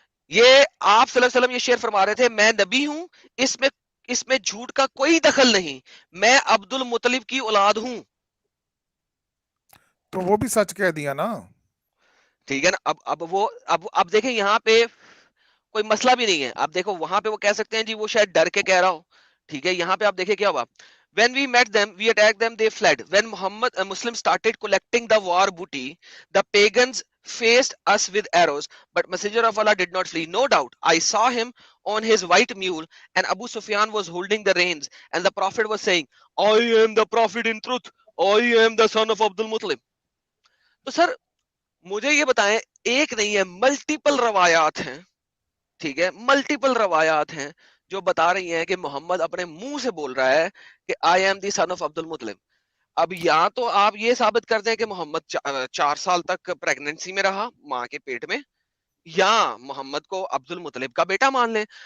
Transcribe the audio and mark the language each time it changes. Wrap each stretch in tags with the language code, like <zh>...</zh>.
<hi>ये आप सल्लल्लाहु अलैहि वसल्लम ये शेर फरमा रहे थे, मैं नबी हूं, इसमें झूठ का कोई दखल नहीं, मैं अब्दुल मुतलिब की औलाद हूं. तो वो भी सच कह दिया ना. ठीक है ना. अब देखें यहाँ पे कोई मसला भी नहीं है. आप देखो वहां पे वो कह सकते हैं जी वो शायद डर के कह रहा हो. ठीक है. यहाँ पे आप देखिए क्या हुआ.</hi> <en>When we met them, we attacked them, they fled. When Muslims started collecting the war booty, the pagans faced us with arrows, but Messenger of Allah did not flee. No doubt, I saw him on his white mule, and Abu Sufyan was holding the reins, and the Prophet was saying, I am the Prophet in truth, I am the son of Abdul Muttalib.</en> <hi>तो sir मुझे ये बताएं, एक नहीं है, multiple रवायात हैं. ठीक है. मल्टीपल रवायात हैं जो बता रही हैं कि मोहम्मद अपने मुंह से बोल रहा है कि I am the son of Abdul मुतलिब. अब या तो आप ये साबित कर दें कि मोहम्मद 4 साल तक प्रेगनेंसी में रहा माँ के पेट में, या मोहम्मद को अब्दुल मुतलिब का बेटा मान लें.</hi>